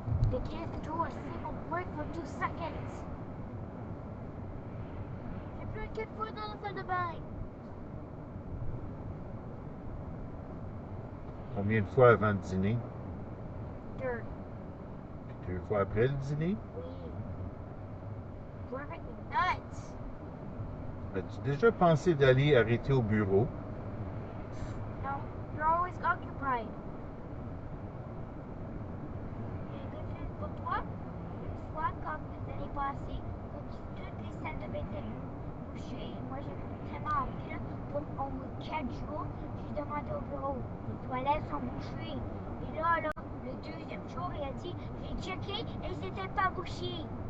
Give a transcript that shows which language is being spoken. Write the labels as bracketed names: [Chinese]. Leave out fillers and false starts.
[English] They can't do a single break for 2 seconds. [French] J'ai plus qu'une fois dans la salle de bain. Combien de fois avant le dîner? 2. Puis 2 fois après le dîner? Oui. [English] Driving me nuts. [French] As-tu déjà pensé d'aller arrêter au bureau? [English] No, you're always occupied. [French] Pour toi, une fois comme l'année passée, où toutes les salles de bain étaient bouchées, moi j'ai tellement envie là, pour au bout de 4 jours, j'ai demandé au bureau, les toilettes sont bouchées. Et là, le deuxième jour, il a dit, j'ai checké et c'était pas bouché.